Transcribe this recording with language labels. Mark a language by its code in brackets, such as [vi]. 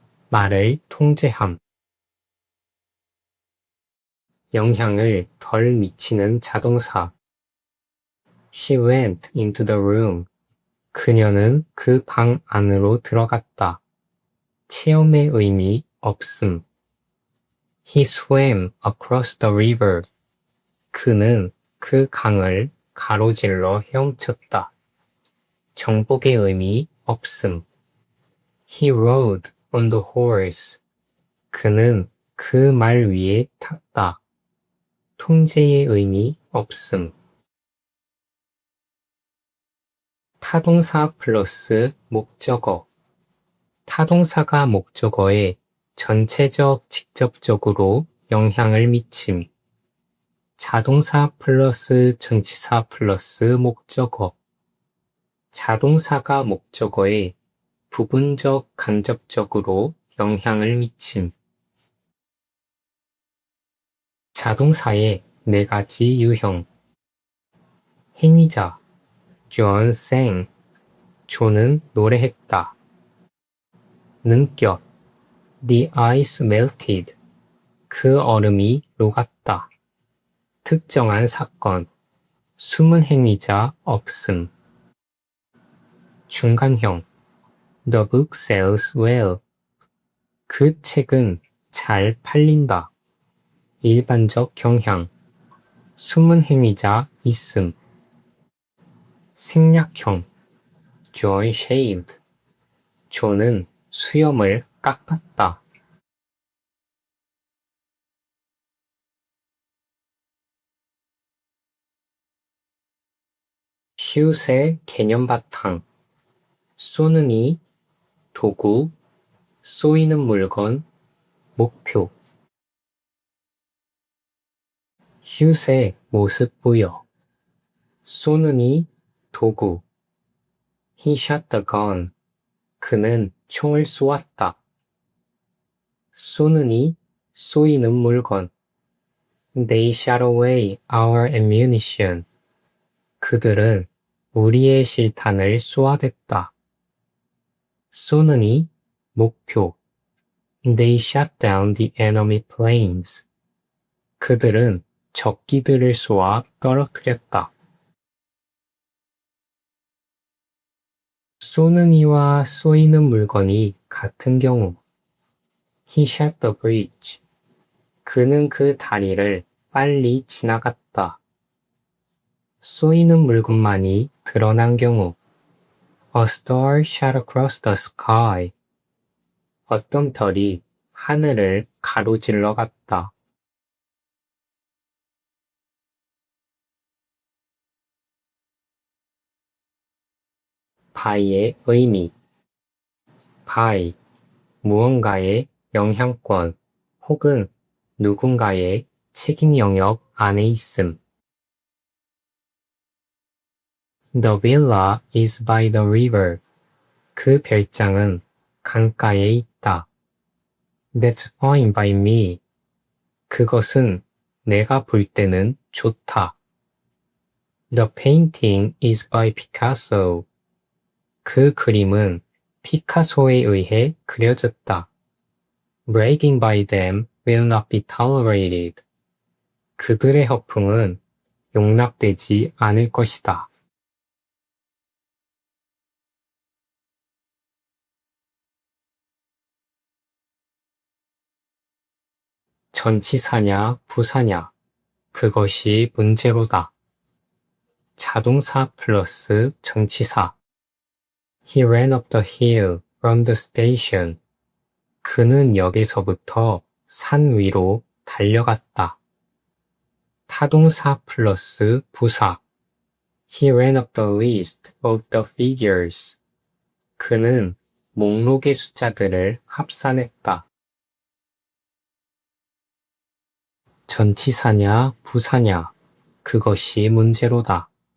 [ko] 말을 통제함. 영향을 덜 미치는 자동사. [en] She went into the room. [ko] 그녀는 그 방 안으로 들어갔다. 체험의 의미 없음. [en] He swam across the river. [ko] 그는 그 강을 가로질러 헤엄쳤다. 정복의 의미 없음. [en] He rode on the horse. [ko] 그는 그 말 위에 탔다. 통제의 의미 없음. 타동사 플러스 목적어. 타동사가 목적어에 전체적 직접적으로 영향을 미침. 자동사 플러스 전치사 플러스 목적어. 자동사가 목적어에 부분적 간접적으로 영향을 미침. 자동사의 4가지 유형. [en] 행위자 John sang. [ko] 존은 노래했다. [en] 능격 The ice melted. [ko] 그 얼음이 녹았다. 특정한 사건 숨은 행위자 없음. [en] 중간형 The book sells well. [ko] 그 책은 잘 팔린다. 일반적 경향 숨은 행위자 있음. [en] 생략형 John shaved. [ko] 존은 수염을 깎았다. 시옷의 개념 바탕. 쏘는 이, 도구, 쏘이는 물건, 목표. 시옷의 모습 부여. 쏘는 이, 도구. [en] He shot the gun. [ko] 그는 총을 쏘았다. 쏘는 이, 쏘이는 물건. [en] They shot away our ammunition. [ko] 그들은 우리의 실탄을 쏘아댔다. 쏘는 이, 목표. [en] They shot down the enemy planes. [ko] 그들은 적기들을 쏘아 떨어뜨렸다. 쏘는 이와 쏘이는 물건이 같은 경우. [en] He shot the bridge. [ko] 그는 그 다리를 빨리 지나갔다. 쏘이는 물건만이 드러난 경우. [en] A star shot across the sky. [ko] 어떤 별이 하늘을 가로질러 갔다. by의 의미. by, 무언가의 영향권 혹은 누군가의 책임 영역 안에 있음. [en] The villa is by the river. [ko] 그 별장은 강가에 있다. [en] That's fine by me. [ko] 그것은 내가 볼 때는 좋다. [en] The painting is by Picasso. [ko] 그 그림은 피카소에 의해 그려졌다. [en] Bragging by them will not be tolerated. [ko] 그들의 허풍은 용납되지 않을 것이다. 전치사냐, 부사냐, 그것이 문제로다. 자동사 플러스 전치사. [en] He ran up the hill from the station. [ko] 그는 역에서부터 산 위로 달려갔다. 타동사 플러스 부사. [en] He ran up the list of the figures. [ko] 그는 목록의 숫자들을 합산했다. 전치사냐, 부사냐, 그것이 문제로다.